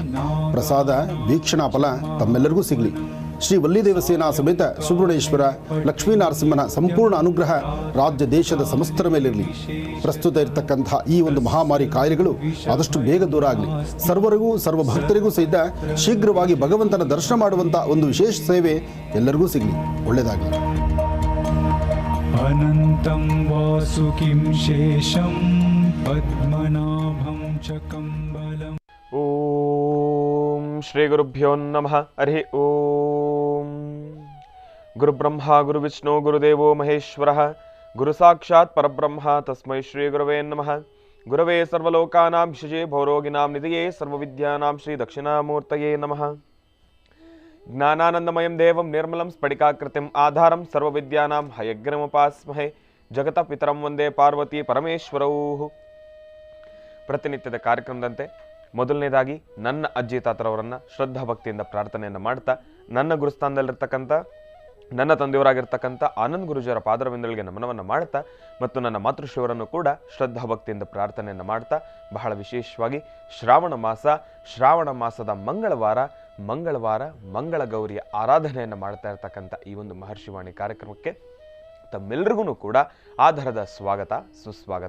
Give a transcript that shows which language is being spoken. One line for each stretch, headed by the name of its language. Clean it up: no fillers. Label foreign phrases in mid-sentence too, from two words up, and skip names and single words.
Kannada: ಪ್ರಸಾದ ವೀಕ್ಷಣಾ ಫಲ ತಮ್ಮೆಲ್ಲರಿಗೂ ಸಿಗಲಿ. ಶ್ರೀ ವಲ್ಲಿದೇವ ಸೇನಾ ಸಮೇತ ಸುಬ್ರಹ್ಮಣ್ಯೇಶ್ವರ ಲಕ್ಷ್ಮೀ ನರಸಿಂಹನ ಸಂಪೂರ್ಣ ಅನುಗ್ರಹ ರಾಜ್ಯ ದೇಶದ ಸಮಸ್ತರ ಮೇಲಿರಲಿ. ಪ್ರಸ್ತುತ ಇರತಕ್ಕಂಥ ಈ ಒಂದು ಮಹಾಮಾರಿ ಕಾಯಿಲೆಗಳು ಆದಷ್ಟು ಬೇಗ ದೂರ ಆಗಲಿ. ಸರ್ವರಿಗೂ ಸರ್ವ ಭಕ್ತರಿಗೂ ಸಹಿತ ಶೀಘ್ರವಾಗಿ ಭಗವಂತನ ದರ್ಶನ ಮಾಡುವಂಥ ಒಂದು ವಿಶೇಷ ಸೇವೆ ಎಲ್ಲರಿಗೂ ಸಿಗಲಿ. ಒಳ್ಳೆಯದಾಗಲಿ.
Sanskrit: अनन्तं वासुकिं शेषं पद्मनाभं च कम्बलम्। ओम श्री गुरुभ्यो नमः। हरि ओम। गुरुब्रह्मा गुरुविष्णु गुरुदेवो महेश्वरः गुरु साक्षात् परब्रह्म तस्मै श्री गुरवे नमः। गुरवे सर्वलोकानां विशजे भवरोगिणां निधये सर्वविद्यानां श्री दक्षिणामूर्तये नमः। ज्ञानानंदमयं देवं निर्मलं स्फटिकाकृतिम् आधारं सर्वविद्यानां हयग्रीवमुपास्महे। जगतः पितरं वन्दे पार्वती परमेश्वरौ।
Kannada: ಪ್ರತಿನಿತ್ಯದ ಕಾರ್ಯಕ್ರಮದಂತೆ ಮೊದಲನೇದಾಗಿ ನನ್ನ ಅಜ್ಜಿ ತಾತರವರನ್ನು ಶ್ರದ್ಧಾ ಭಕ್ತಿಯಿಂದ ಪ್ರಾರ್ಥನೆಯನ್ನು ಮಾಡ್ತಾ ನನ್ನ ಗುರುಸ್ಥಾನದಲ್ಲಿರ್ತಕ್ಕಂಥ ನನ್ನ ತಂದೆಯವರಾಗಿರ್ತಕ್ಕಂಥ ಆನಂದ್ ಗುರುಜಿಯವರ ಪಾದರವಿಂದಗಳಿಗೆ ನಮನವನ್ನು ಮಾಡ್ತಾ ಮತ್ತು ನನ್ನ ಮಾತೃಶ್ರೀಯವರನ್ನು ಕೂಡ ಶ್ರದ್ಧಾ ಭಕ್ತಿಯಿಂದ ಪ್ರಾರ್ಥನೆಯನ್ನು ಮಾಡ್ತಾ ಬಹಳ ವಿಶೇಷವಾಗಿ ಶ್ರಾವಣ ಮಾಸದ ಮಂಗಳವಾರ ಮಂಗಳ ಗೌರಿಯ ಆರಾಧನೆಯನ್ನು ಮಾಡ್ತಾ ಇರ್ತಕ್ಕಂಥ ಈ ಒಂದು ಮಹರ್ಷಿವಾಣಿ ಕಾರ್ಯಕ್ರಮಕ್ಕೆ ತಮ್ಮೆಲ್ಲರಿಗೂ ಕೂಡ ಆಧಾರದ ಸ್ವಾಗತ ಸುಸ್ವಾಗತ.